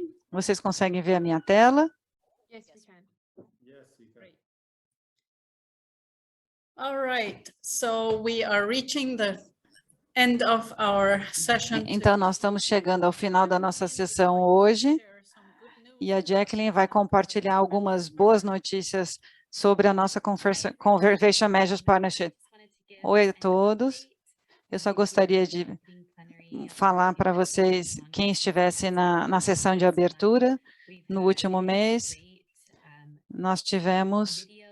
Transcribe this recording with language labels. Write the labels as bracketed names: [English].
[Portuguese] Vocês conseguem ver a minha tela? [English] Yes, we can. Yes, we can. All right, so we are reaching the end of our session. [Portuguese] Então, nós estamos chegando ao final da nossa sessão hoje. E a Jacqueline vai compartilhar algumas boas notícias sobre a nossa Conservation Measures Partnership. Oi a todos. Eu só gostaria de falar para vocês, quem estivesse na sessão de abertura, no último mês, nós tivemos